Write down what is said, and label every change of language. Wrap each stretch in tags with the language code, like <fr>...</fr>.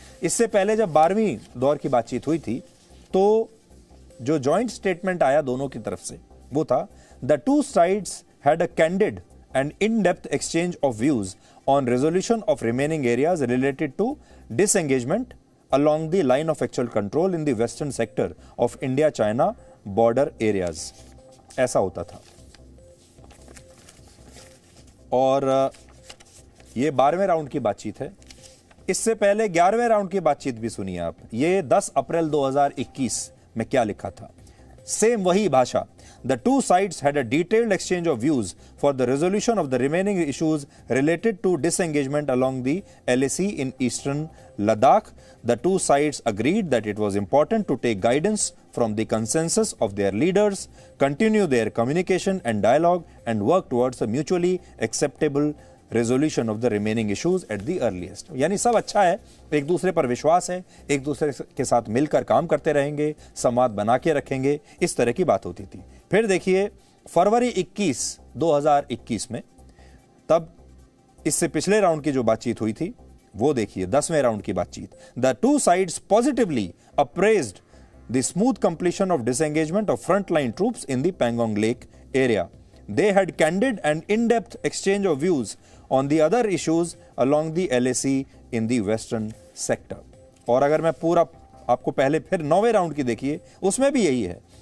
<hi>इससे पहले जब 12वीं दौर की बातचीत हुई थी तो जो जॉइंट स्टेटमेंट आया दोनों की तरफ से वो था,</hi> <en>The two sides had a candid and in depth exchange of views on resolution of remaining areas related to disengagement along the line of actual control in the western sector of India-China border areas।</en> <hi>ऐसा होता था। और ये 12वें round की बातचीत है। इससे पहले 11वें राउंड की बातचीत भी सुनिए आप। ये 10 अप्रैल 2021 में क्या लिखा था, सेम वही भाषा।</hi> <en>The two sides had a detailed exchange of views for the resolution of the remaining issues related to disengagement along the LAC in eastern Ladakh. The two sides agreed that it was important to take guidance from the consensus of their leaders, continue their communication and dialogue, and work towards a mutually acceptable resolution of the remaining issues at the earliest।</en> <hi>यानी सब अच्छा है, एक दूसरे पर विश्वास है, एक दूसरे के साथ मिलकर काम करते रहेंगे, संवाद बना के रखेंगे, इस तरह की बात होती थी। फिर देखिए फरवरी 21, 2021 में, तब इससे पिछले राउंड की जो बातचीत हुई थी वो देखिए 10वें राउंड की बातचीत।</hi> <en>The two sides positively appraised the smooth completion of disengagement of front line troops in the Pangong lake area. They had candid and in-depth exchange of views on the other issues along the LAC in the western sector।</en> <hi>और अगर मैं पूरा आपको पहले फिर 9वें round की देखिए, उसमें भी यही है।</hi>